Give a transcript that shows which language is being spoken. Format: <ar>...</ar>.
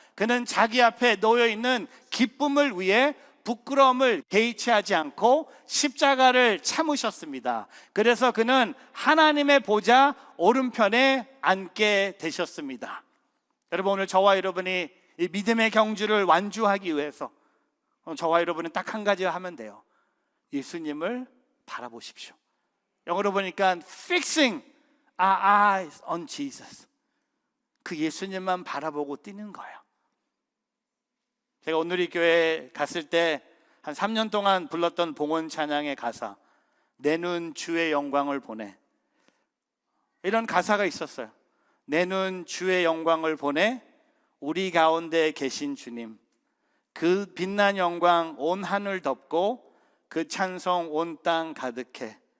<ko>그는 자기 앞에 놓여있는 기쁨을 위해 부끄러움을 개의치 하지 않고 십자가를 참으셨습니다. 그래서 그는 하나님의 보좌 오른편에 앉게 되셨습니다. 여러분, 오늘 저와 여러분이 이 믿음의 경주를 완주하기 위해서 저와 여러분은 딱 한 가지 하면 돼요. 예수님을 바라보십시오. 영어로 보니까</ko> <en>fixing our eyes on Jesus.</en> <ko>그 예수님만 바라보고 뛰는 거예요. 제가 오늘 이 교회에 갔을 때 한 3년 동안 불렀던 봉헌 찬양의 가사, 내 눈 주의 영광을 보내, 이런 가사가 있었어요. 내 눈 주의 영광을 보내, 우리 가운데 계신 주님, 그 빛난 영광 온 하늘 덮고 그 찬송 온 땅 가득해.</ko>